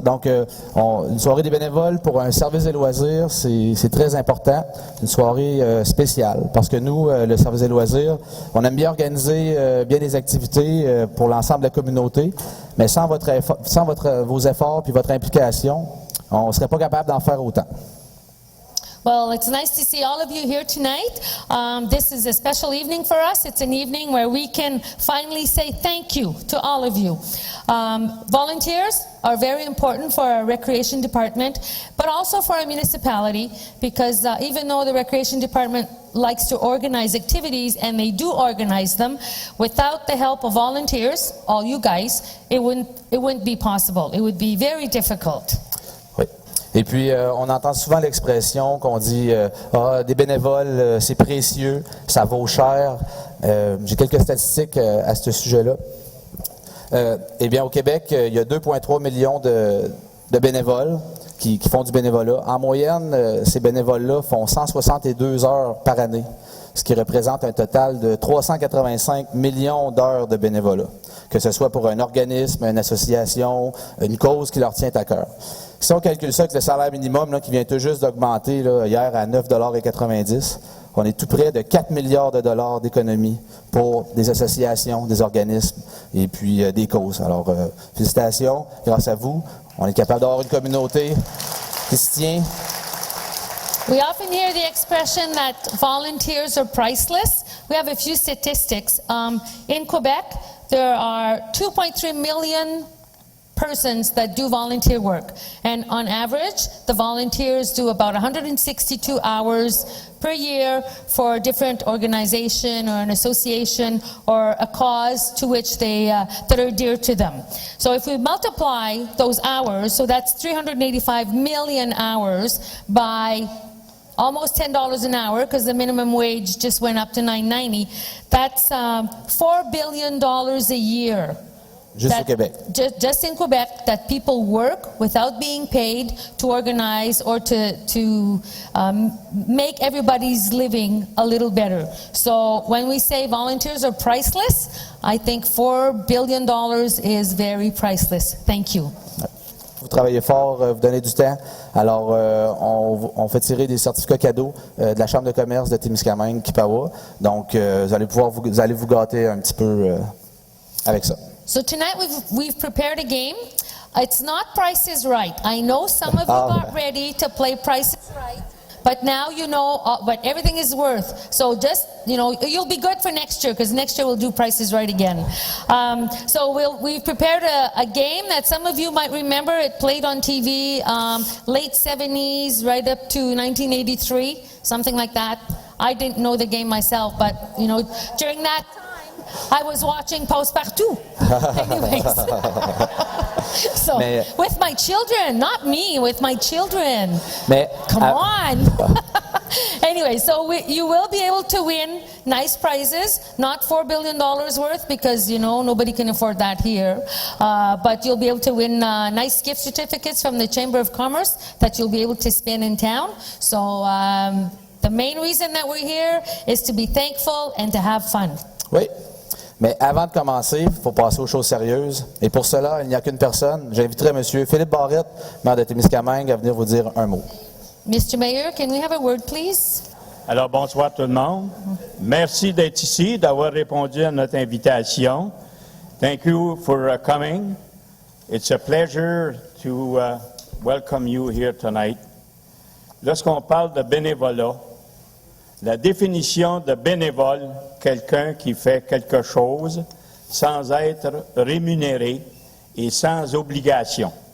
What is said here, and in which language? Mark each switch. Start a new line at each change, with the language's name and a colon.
French: Donc, une soirée des bénévoles pour un service des loisirs, c'est très important. Une soirée spéciale parce que nous, le service des loisirs, on aime bien organiser bien des activités pour l'ensemble de la communauté, mais sans vos efforts puis votre implication, on ne serait pas capable d'en faire autant.
English: Well, it's nice to see all of you here tonight. This is a special evening for us. It's an evening where we can finally say thank you to all of you. Volunteers are very important for our recreation department, but also for our municipality, because even though the recreation department likes to organize activities, and they do organize them, without the help of volunteers, all you guys, it wouldn't be possible. It would be very difficult.
French: Et puis, on entend souvent l'expression qu'on dit des bénévoles, c'est précieux, ça vaut cher. J'ai quelques statistiques à ce sujet-là. Eh bien, au Québec, il y a 2,3 millions de bénévoles qui font du bénévolat. En moyenne, ces bénévoles-là font 162 heures par année, ce qui représente un total de 385 millions d'heures de bénévolat, que ce soit pour un organisme, une association, une cause qui leur tient à cœur. Si on calcule ça avec le salaire minimum là, qui vient tout juste d'augmenter hier à 9,90 $, on est tout près de 4 milliards de dollars d'économie pour des associations, des organismes et puis des causes. Alors, félicitations. Grâce à vous, on est capable d'avoir une communauté qui se tient.
English: We often hear the expression that volunteers are priceless. We have a few statistics. In Quebec, there are 2.3 million persons that do volunteer work. And on average, the volunteers do about 162 hours per year for a different organization or an association or a cause to which they that are dear to them. So if we multiply those hours, so that's 385 million hours by almost $10 an hour, because the minimum wage just went up to $9.90. That's $4 billion a year.
French: Juste au Québec.
English: Just in Quebec, that people work without being paid to organize or to make everybody's living a little better. So when we say volunteers are priceless, I think $4 billion is very priceless. Thank you.
French: Vous travaillez fort, vous donnez du temps. Alors, on fait tirer des certificats cadeaux de la Chambre de commerce de Témiscamingue, Kipawa. Donc, vous allez vous gâter un petit peu avec ça.
English: So tonight we've prepared a game. It's not Price is Right. I know some of you got ready to play Price is Right, but now you know what everything is worth. So just, you'll be good for next year, because next year we'll do Price is Right again. So we've prepared a game that some of you might remember. It played on TV late 70s, right up to 1983, something like that. I didn't know the game myself, but during that time, I was watching Postpartout. Anyways. So, with my children, not me, with my children. Come on. Anyway, so you will be able to win nice prizes, not $4 billion worth, because, nobody can afford that here. But you'll be able to win nice gift certificates from the Chamber of Commerce that you'll be able to spend in town. So the main reason that we're here is to be thankful and to have fun.
French: Oui. Mais avant de commencer, il faut passer aux choses sérieuses. Et pour cela, il n'y a qu'une personne. J'inviterai M. Philippe Barrette, maire de Témiscamingue, à venir vous dire un mot.
English: Mr. Mayor, can we have a word, please?
French: Alors, bonsoir tout le monde. Merci d'être ici, d'avoir répondu à notre invitation.
English: Thank you for coming. It's a pleasure to welcome you here tonight.
French: Lorsqu'on parle de bénévolat, la définition de bénévole, quelqu'un qui fait quelque chose sans être rémunéré et sans obligation.